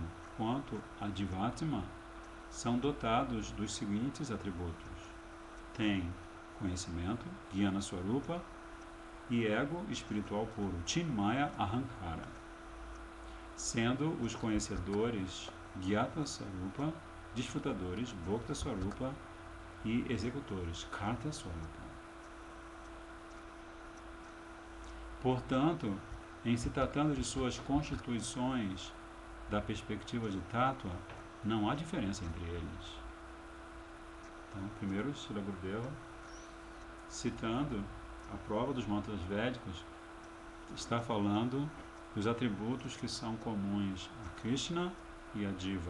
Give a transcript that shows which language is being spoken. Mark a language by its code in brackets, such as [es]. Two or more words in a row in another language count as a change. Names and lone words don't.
[pt] quanto a Divatma são dotados dos seguintes atributos: tem conhecimento, [sa] ज्ञान स्वरूप, [pt] e ego espiritual puro, [sa] चिन्मय अहङ्कार, [pt] sendo os conhecedores [sa] ज्ञाता स्वरूप, [pt] desfrutadores [sa] भोक्ता स्वरूप [pt] e executores [sa] कर्ता स्वरूप. [pt] Portanto, em se tratando de suas constituições da perspectiva de Tattva, não há diferença entre eles. Então, primeiro, Srila Gurudeva, citando a prova dos mantras védicos, está falando dos atributos que são comuns a Krishna e a Diva.